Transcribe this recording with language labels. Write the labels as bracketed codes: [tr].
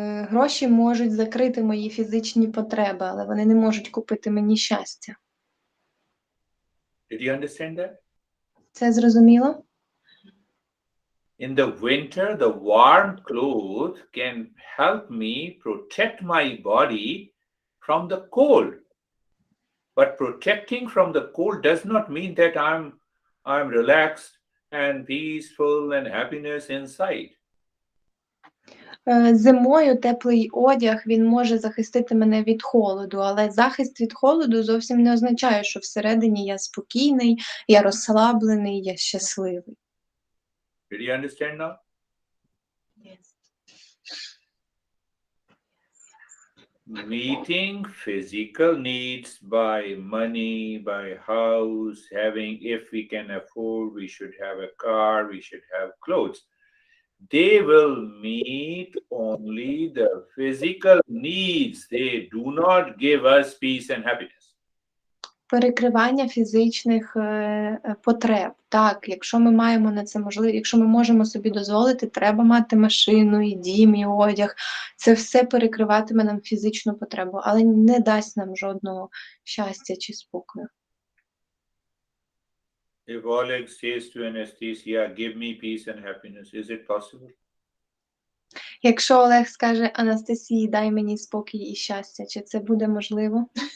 [uk] Гроші можуть закрити мої фізичні потреби, але вони не можуть купити мені щастя. [en] Did you understand that? [uk] Це зрозуміло? [en] In the winter, the warm clothes can help me protect my body from the cold. But protecting from the cold does not mean that I'm relaxed and peaceful and happiness inside. [uk] Зимою теплий одяг, він може захистити мене від холоду, але захист від холоду зовсім не означає, що всередині я спокійний, я розслаблений, я щасливий. [en] Did you understand now? Yes. Meeting physical needs by money, by house, having, if we can afford, we should have a car, we should have clothes. They will meet only the physical needs. They do not give us peace and happiness. [uk] Перекривання фізичних потреб. Так, якщо ми маємо на це можливість, якщо ми можемо собі дозволити, треба мати машину, і дім, і одяг. Це все перекриватиме нам фізичну потребу, але не дасть нам жодного щастя чи спокою. [en] If Oleg says to anesthesia, give me peace and happiness, is it possible? [uk] Якщо Олег скаже Анастасії, дай мені спокій і щастя, чи це буде можливо?